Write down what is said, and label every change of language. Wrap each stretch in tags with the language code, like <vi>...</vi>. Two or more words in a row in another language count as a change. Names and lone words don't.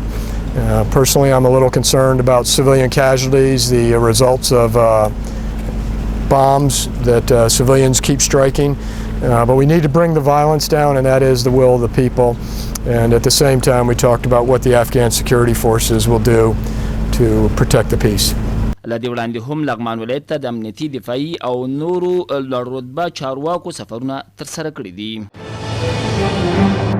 <en>Personally, I'm a little concerned about civilian casualties, the results of bombs that civilians keep striking. But we need to bring the violence down, and that is the will of the people. And at the same time, we talked about what the Afghan security forces will do to protect the peace.</en> <ps>لدې وړاندې هم لغمان ولایت ته د امنیتي دفاعي او نورو لوړ رتبه چارواکو سفرونه ترسره کړي دي.</ps>